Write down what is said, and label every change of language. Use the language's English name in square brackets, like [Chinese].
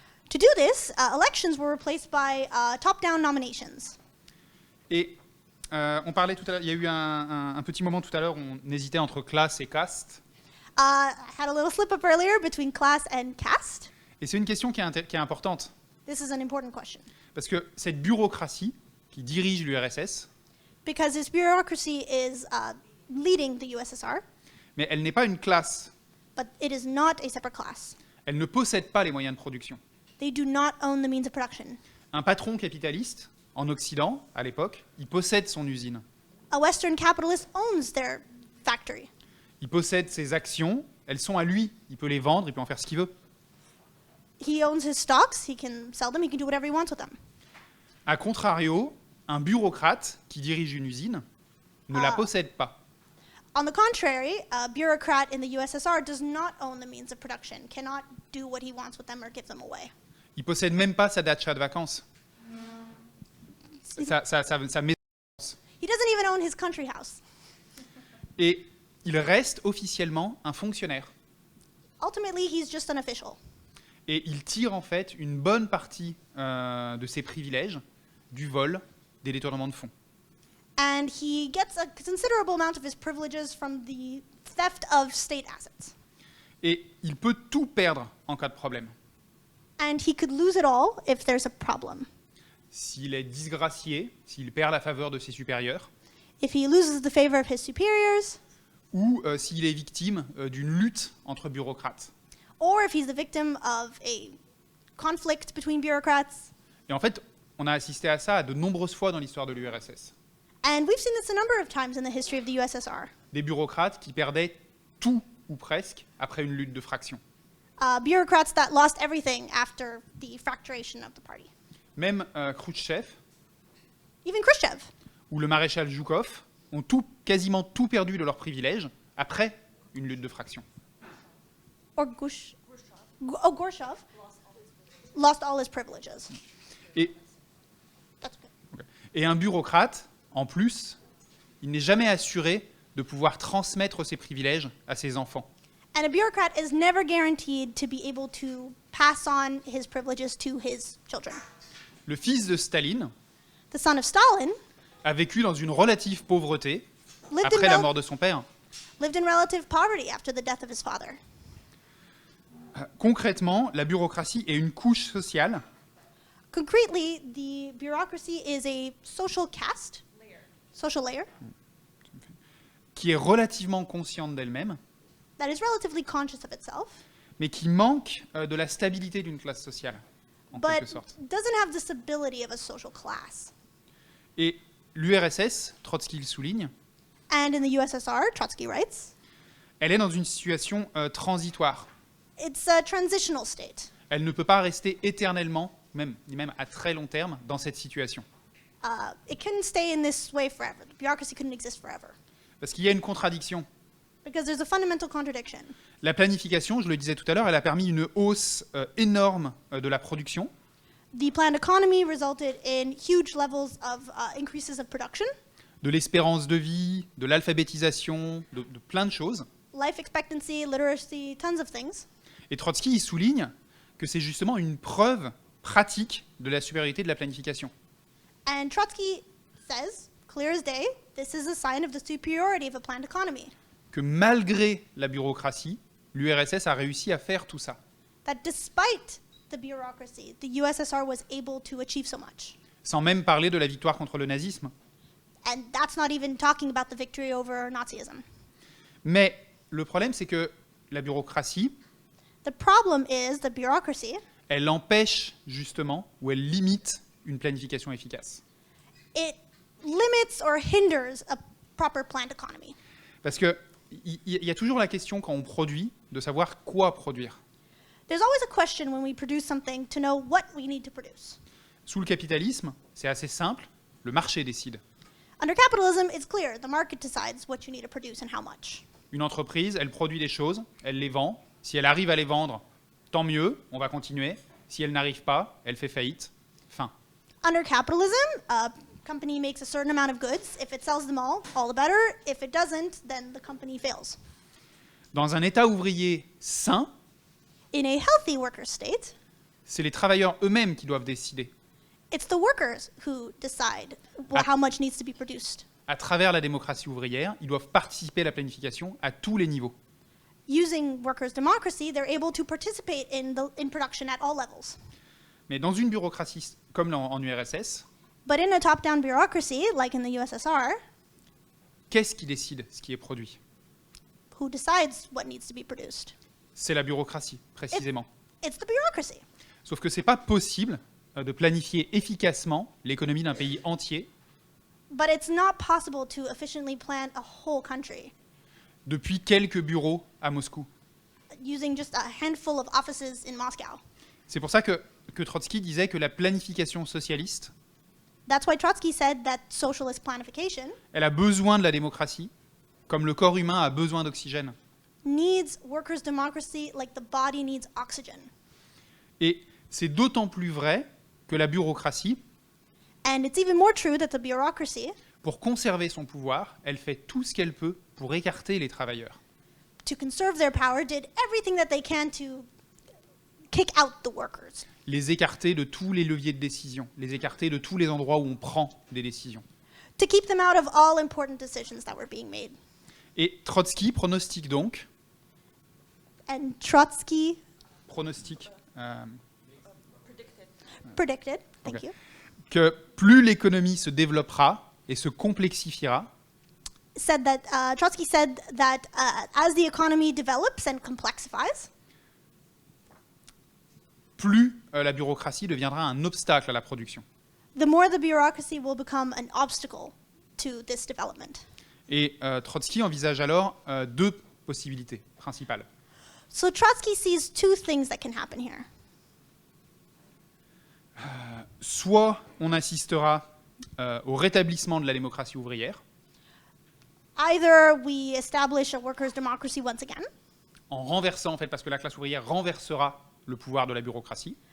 [English] To do this, elections were replaced by top-down nominations. [French] et on parlait tout à l'heure, il y a eu un petit moment tout à l'heure où on hésitait entre classe et caste, [English] I had a little slip-up earlier between class and caste. [French] et c'est une question qui est importante, [English] This is an important question, [French] parce que cette bureaucratie qui dirige l'URSS, [English] because this bureaucracy is leading the USSR, [French] mais elle n'est pas une classe, [English] but it is not a separate class. [French] elle ne possède pas les moyens de production. [English] They do not own the means of production. [French] Un patron capitaliste, en Occident, à l'époque, il possède son usine, [English] A Western capitalist owns their factory. [French] il possède ses actions, elles sont à lui, il peut les vendre, il peut en faire ce qu'il veut. [English] He owns his stocks, he can sell them, he can do whatever he wants with them. [French] A contrario, un bureaucrate qui dirige une usine ne la possède pas. [English] On the contrary, a bureaucrat in the USSR does not own the means of production, cannot do what he wants with them or give them away. [French] Il possède même pas sa dacha de vacances, sa maison. [English] He doesn't even own his country house. [French] Et il reste officiellement un fonctionnaire. [English] Ultimately, he's just an official. [French] Et il tire en fait une bonne partie de ses privilèges du vol, des détournements de fonds. [English] And he gets a considerable amount of his privileges from the theft of state assets. [French] Et il peut tout perdre en cas de problème. [English] And he could lose it all if there's a problem. [French] S'il est disgracié, s'il perd la faveur de ses supérieurs, [English] If he loses the favor of his superiors, [French] ou s'il est victime d'une lutte entre bureaucrates. [English] or if he's the victim of a conflict between bureaucrats. [French] Et en fait, on a assisté à ça de nombreuses fois dans l'histoire de l'URSS. [English] And we've seen this a number of times in the history of the USSR. [French] Des bureaucrates qui perdaient tout ou presque après une lutte de fractions. [English] Bureaucrats that lost everything after the fracturation of the party. [French] Même Khrouchtchev [English] Even Khrushchev [French] ou le maréchal Zhukov ont quasiment tout perdu de leurs privilèges après une lutte de fractions. [English] or Gorshov lost all his privileges. [French] Et, [English] That's good. [French] et un bureaucrate, en plus, il n'est jamais assuré de pouvoir transmettre ses privilèges à ses enfants. [English] And a bureaucrat is never guaranteed to be able to pass on his privileges to his children. [French] Le fils de Staline [English] The son of Stalin [French] a vécu dans une relative pauvreté [English] lived [French] après la mort de son père. [English] lived in relative poverty after the death of his father. [French] Concrètement, la bureaucratie est une couche sociale [English] Concretely, the bureaucracy is a social caste, social layer, [French] qui est relativement consciente d'elle-même, [English] that is relatively conscious of itself, [French] mais qui manque de la stabilité d'une classe sociale, en quelque [English] but [French] sorte. [English] doesn't have the stability of a social class. [French] Et l'URSS, Trotsky le souligne, [English] And in the USSR, Trotsky writes, [French] elle est dans une situation transitoire. [English] it's a transitional state. [French] Elle ne peut pas rester éternellement, même à très long terme, dans cette situation. [English] It couldn't stay in this way forever. The bureaucracy couldn't exist forever. [French] Parce qu'il y a une contradiction. [English] Because there's a fundamental contradiction. [French] La planification, je le disais tout à l'heure, elle a permis une hausse énorme de la production, [English] The planned economy resulted in huge levels of increases of production, [French] de l'espérance de vie, de l'alphabétisation, de plein de choses. [English] life expectancy, literacy, tons of things. [French] Et Trotsky, il souligne que c'est justement une preuve pratique de la supériorité de la planification. [English] And Trotsky says, clear as day, this is a sign of the superiority of a planned economy. [French] Que malgré la bureaucratie, l'URSS a réussi à faire tout ça, [English] That despite the bureaucracy, the USSR was able to achieve so much. [French] sans même parler de la victoire contre le nazisme. [English] And that's not even talking about the victory over Nazism. [French] Mais le problème, c'est que la bureaucratie, [English] The problem is the bureaucracy, [French] elle empêche justement, ou elle limite une planification efficace. [English] it limits or hinders a proper planned economy. [French] Parce qu'il y a toujours la question quand on produit, de savoir quoi produire. [English] There's always a question when we produce something to know what we need to produce. [French] Sous le capitalisme, c'est assez simple, le marché décide. [English] Under capitalism, it's clear. The market decides what you need to produce and how much. [French] Une entreprise, elle produit des choses, elle les vend. Si elle arrive à les vendre, tant mieux, on va continuer. Si elle n'arrive pas, elle fait faillite. Fin. [English] Under capitalism, a company makes a certain amount of goods. If it sells them all the better. If it doesn't, then the company fails. [French] Dans un État ouvrier sain, [English] In a healthy worker state, [French] c'est les travailleurs eux-mêmes qui doivent décider, [English] it's the workers who decide how much needs to be produced. [French] à travers la démocratie ouvrière, ils doivent participer à la planification à tous les niveaux. [English] Using workers' democracy, they're able to participate in production at all levels. [French] Mais dans une bureaucratie comme en URSS, [English] But in a top-down bureaucracy, like in the USSR, [French] qu'est-ce qui décide ce qui est produit? [English] who decides what needs to be produced? [French] C'est la bureaucratie, précisément. [English] It's the bureaucracy. [French] Sauf que c'est pas possible de planifier efficacement l'économie d'un pays entier [English] But it's not possible to efficiently plan a whole country [French] depuis quelques bureaux à Moscou. [English] using just a handful of offices in Moscow. [French] C'est pour ça que Trotsky disait que la planification socialiste, [English] That's why Trotsky said that socialist planification [French] elle a besoin de la démocratie, comme le corps humain a besoin d'oxygène. [English] needs workers' democracy like the body needs oxygen. [French] Et c'est d'autant plus vrai que la bureaucratie, [English] And it's even more true that the bureaucracy, [French] pour conserver son pouvoir, elle fait tout ce qu'elle peut pour écarter les travailleurs. [English] to conserve their power, did everything that they can to kick out the workers, [French] Les écarter de tous les leviers de décision, les écarter de tous les endroits où on prend des décisions. [English] to keep them out of all important decisions that were being made. [French] Et Trotsky pronostique donc, [English] And Trotsky [French] pronostique [English] predicted, thank Ok. you, [French] que plus l'économie se développera et se complexifiera, [English] said that Trotsky said that as the economy develops and complexifies, [French] plus la bureaucratie deviendra un obstacle à la production. [English] the more the bureaucracy will become an obstacle to this development. [French] Et Trotsky envisage alors deux possibilités principales. [English] So Trotsky sees two things that can happen here. [French] Soit on assistera au rétablissement de la démocratie ouvrière, [English] Either we establish a workers' democracy once again [French] en renversant, en fait, parce que la classe ouvrière renversera le pouvoir de la bureaucratie,